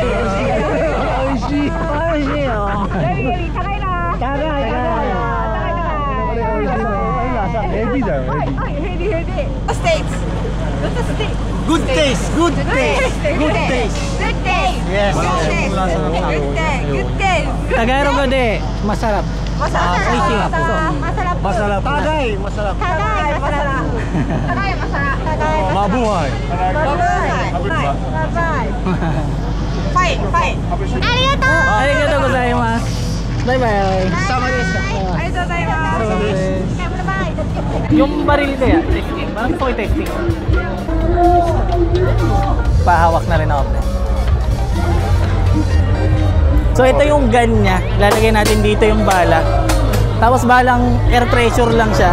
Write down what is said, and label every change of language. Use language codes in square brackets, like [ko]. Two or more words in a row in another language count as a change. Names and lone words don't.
[ja] エビだよ、エビ。 [en] Good taste, good taste, good taste. Yes. [tl] Tagalog ko de, masarap. Masarap. Tagay, masarap. Mabuhay. [ja] ありがとうございます. [en] Bye bye. [tl] Yung baril kaya, testing. Parang po testing. Pahawak na rin ako. So ito yung gun niya. Lalagay natin dito yung bala. Tapos balang air pressure lang siya.